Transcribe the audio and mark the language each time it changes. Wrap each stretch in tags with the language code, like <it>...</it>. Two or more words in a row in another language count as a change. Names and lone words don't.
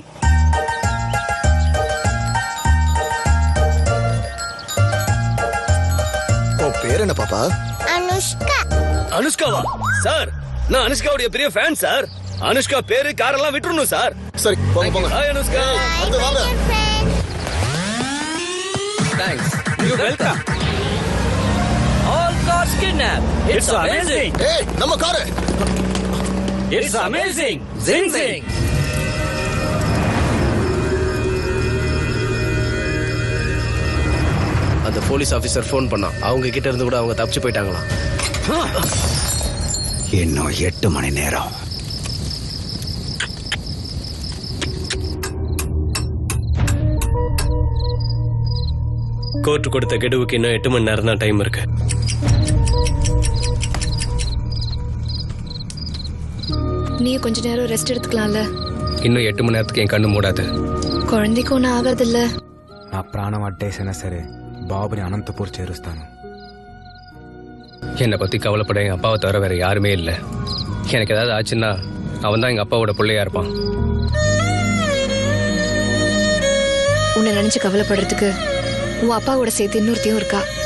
<ta>உன் பேர் என்ன பாப்பா? அனுஷ்கா. அனுஷ்காவா? சார், நான் அனுஷ்காவுடைய பெரிய ஃபேன் சார். அனுஷ்கா பேரு காரெல்லாம் விட்டுறணும் சார். சரி, போங்க போங்க. ஹாய் அனுஷ்கா. வந்து வாங்க. தேங்க்ஸ்.</ta> <en>You welcome. All cars kidnapped. It's amazing.</en> <ta>ஏய், நம்ம காரு.</ta> <en>It's amazing. Zing zing.</en> <ta>அந்த போலீஸ் ஆபீசர் ஃபோன் பண்ணான். அவங்க கிட்ட இருந்து கூட அவங்க தப்பிச்சு போயிட்டாங்களாம். இன்னும் 8 மணி நேரம். கோர்ட் கொடுத்த கெடுவுக்கு இன்னும் 8 மணி நேரம் தான் டைம் இருக்கு. நீ கொஞ்ச நேரம் ரெஸ்ட் எடுத்துக்கலாம்ல. இன்னும் 8 மணி நேரத்துக்கு என் கண்ணு மூடாது. குழந்தைக்கு ஒன்றும் ఆగదు இல்ல.</ta> <te>నా ప్రాణం అడ్డేసినా సరే బాబుని అనంతపూర్ చేరుస్తాను.</te> <ta>என்னை பத்தி கவலைப்பட எங்க அப்பாவை தவிர வேற யாருமே இல்லை. எனக்கு ஏதாவது ஆச்சுன்னா அவன் தான் எங்க அப்பாவோட பிள்ளையா இருப்பான். உன்னை நினைச்சு கவலைப்படுறதுக்கு உன் அப்பா கூட சேர்த்து இன்னொருத்தையும் இருக்கா.</ta>